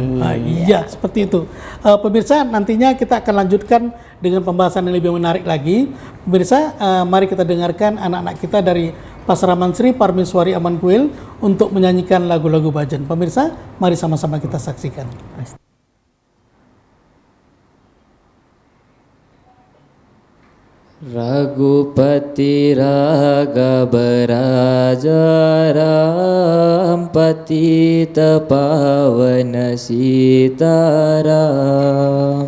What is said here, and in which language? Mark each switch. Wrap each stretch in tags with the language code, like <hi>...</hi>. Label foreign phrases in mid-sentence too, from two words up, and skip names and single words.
<id>Iya, seperti itu. Pemirsa, nantinya kita akan lanjutkan dengan pembahasan yang lebih menarik lagi. Pemirsa, mari kita dengarkan anak-anak kita dari Pasraman Sri Parmeswari Amankuil untuk menyanyikan lagu-lagu bhajan. Pemirsa, mari sama-sama kita saksikan.</id> <hi>रघुपति राघव राजा राम पतित पावन सीताराम.</hi>